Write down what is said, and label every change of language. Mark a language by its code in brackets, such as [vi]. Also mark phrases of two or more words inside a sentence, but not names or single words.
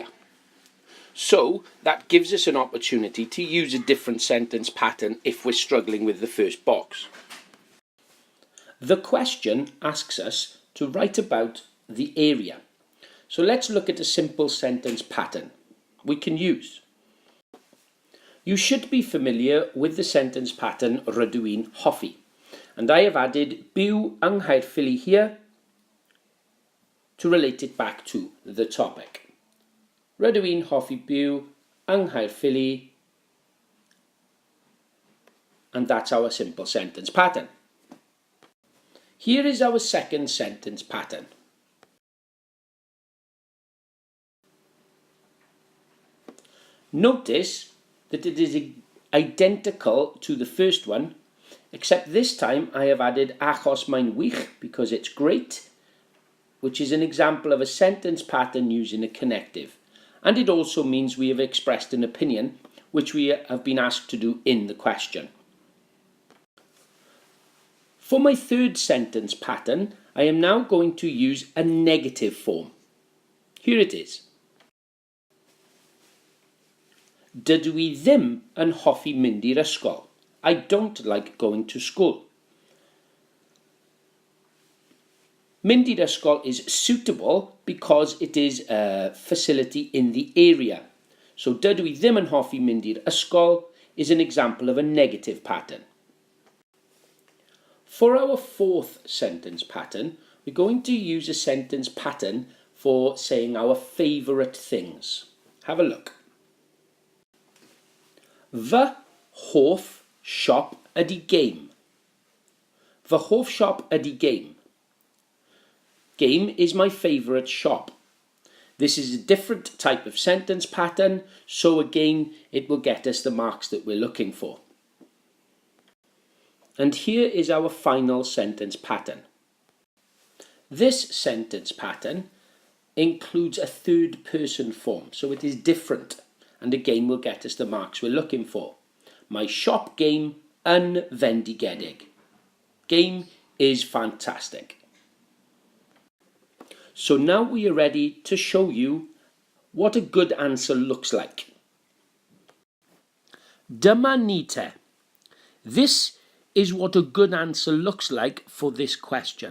[en] So that gives us an opportunity to use a different sentence pattern if we're struggling with the first box. The question asks us to write about the area. So let's look at a simple sentence pattern we can use. You should be familiar with the sentence pattern [cy] rydw i'n hoffi, [en] and I have added [cy] byw yng Nghaerffili [en] here to relate it back to the topic. [cy] Rydw i'n hoffi byw yng Nghaerffili, [en] and that's our simple sentence pattern. Here is our second sentence pattern. Notice that it is identical to the first one, except this time I have added [cy] achos mae'n wych [en] because it's great, which is an example of a sentence pattern using a connective. And it also means we have expressed an opinion, which we have been asked to do in the question. For my third sentence pattern, I am now going to use a negative form. Here it is. [cy] Dydw I ddim yn hoffi mynd i'r ysgol. [en] I don't like going to school. [cy] Mynd i'r ysgol [en] is suitable because it is a facility in the area. So [cy] dydw I ddim yn hoffi mynd i'r ysgol [en] is an example of a negative pattern. For our fourth sentence pattern, we're going to use a sentence pattern for saying our favourite things. Have a look. [cy] Fy hoff siop ydy game. Fy hoff siop ydy game. [en] Game is my favourite shop. This is a different type of sentence pattern, so again it will get us the marks that we're looking for. And here is our final sentence pattern. This sentence pattern includes a third person form, so it is different, and again will get us the marks we're looking for. [cy] My shop game yn fendigedig. [en] Game is fantastic. So now we are ready to show you what a good answer looks like. [cy] Dyma ni te. [en] This is what a good answer looks like for this question.